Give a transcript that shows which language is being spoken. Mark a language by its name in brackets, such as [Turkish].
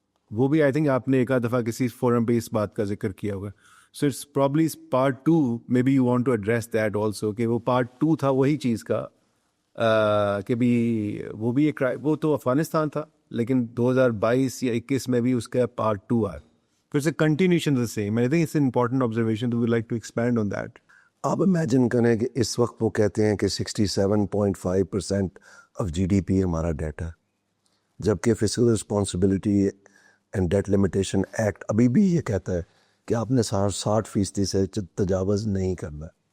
[Urdu] وہ بھی I think آپ نے ایک آدھ دفعہ کسی فورم پہ اس بات کا ذکر کیا ہوگا. [English] so it's probably part 2, maybe you want to address that also, [Urdu] کہ وہ پارٹ 2 تھا وہی چیز کا کہ بھی وہ بھی ایک, وہ تو افغانستان تھا لیکن 2022 یا 21 میں بھی اس کا پارٹ 2 آیا. [English] So it's a continuation of the same. I think it's an important observation. We would like to expand on that. [Urdu] آپ امیجن کریں کہ اس وقت وہ کہتے ہیں کہ 67.5% آف GDP ہمارا ڈیٹ ہے, جبکہ fiscal responsibility and date limitation act ابھی بھی یہ کہتا ہے کہ آپ نے 60% سے تجاوز نہیں کرنا ہے.